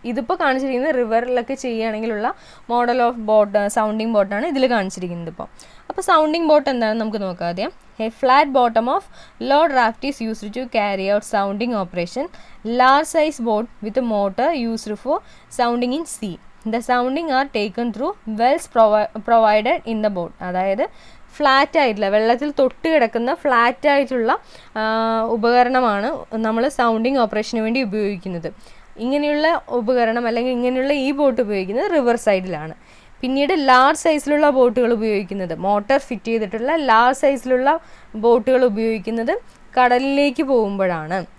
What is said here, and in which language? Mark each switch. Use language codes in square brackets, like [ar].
[ml] ഇതിപ്പോൾ കാണിച്ചിരിക്കുന്നത് റിവറിലൊക്കെ ചെയ്യുകയാണെങ്കിലുള്ള model of boat sounding ബോട്ടാണ് ഇതിൽ കാണിച്ചിരിക്കുന്നത്. അപ്പോൾ സൗണ്ടിങ് ബോട്ട് എന്താണെന്ന് നമുക്ക് നോക്കാം ആദ്യം. [en] A flat bottom of low draft is used to carry out sounding operation. Large size boat with a motor used for sounding in sea. The sounding are taken through wells provided in the boat. [ml] അതായത് flat ആയിട്ടുള്ള വെള്ളത്തിൽ തൊട്ട് കിടക്കുന്ന flat ആയിട്ടുള്ള ഉപകരണമാണ് നമ്മൾ sounding ഓപ്പറേഷന് വേണ്ടി ഉപയോഗിക്കുന്നത്. ഇങ്ങനെയുള്ള ഉപകരണം അല്ലെങ്കിൽ ഇങ്ങനെയുള്ള ഈ ബോട്ട് ഉപയോഗിക്കുന്നത് റിവർ സൈഡിലാണ്. പിന്നീട് ലാർജ് സൈസിലുള്ള ബോട്ടുകൾ ഉപയോഗിക്കുന്നത്, മോട്ടോർ ഫിറ്റ് ചെയ്തിട്ടുള്ള ലാർജ് സൈസിലുള്ള ബോട്ടുകൾ ഉപയോഗിക്കുന്നത് കടലിലേക്ക് പോകുമ്പോഴാണ്.